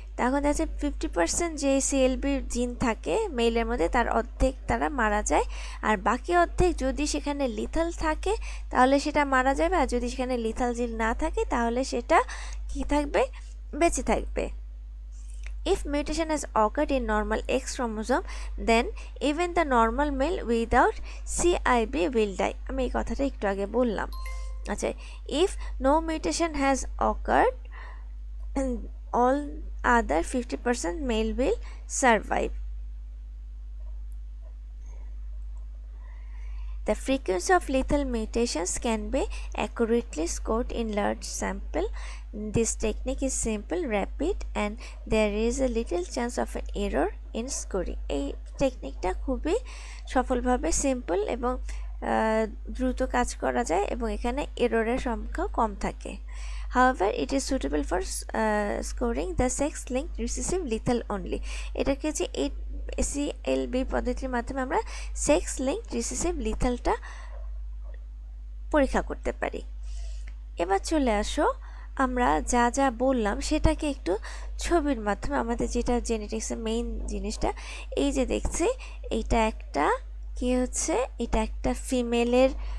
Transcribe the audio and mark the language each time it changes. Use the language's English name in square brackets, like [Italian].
[Bangla] তখন দেখা যাচ্ছে 50% যে সিএলবি জিন থাকে মেলের মধ্যে তার অর্ধেক তারা মারা যায়, আর বাকি অর্ধেক যদি সেখানে লিথাল থাকে তাহলে সেটা মারা যাবে, আর যদি সেখানে লিথাল জিন না থাকে তাহলে সেটা কি থাকবে, বেঁচে থাকবে। [English] If mutation has occurred in normal X chromosome, then even the normal male without CIB will die. [Bangla] আমি এই কথাটা একটু আগে বললাম। [English] আচ্ছা, if no mutation has occurred, all other 50% male will survive. The frequency of lethal mutations can be accurately scored in large sample. This technique is simple, rapid, and there is a little chance of an error in scoring. [Bangla] এই টেকনিকটা খুবই সফলভাবে simple এবং দ্রুত কাজ করা যায় এবং এখানে এররের সংখ্যা কম থাকে। [English] However, it is suitable for scoring the sex-linked recessive lethal only. [Bangla] এটাকে হচ্ছে এই সিএলবি পদ্ধতির মাধ্যমে আমরা সেক্স লিঙ্কড রিসেসিভ লিথালটা পরীক্ষা করতে পারি। এবার চলে আসো, আমরা যা যা বললাম সেটাকে একটু ছবির মাধ্যমে, আমাদের যেটা জেনেটিক্সের মেইন জিনিসটা, এই যে দেখছি এইটা একটা কি হচ্ছে, এটা একটা ফিমেলের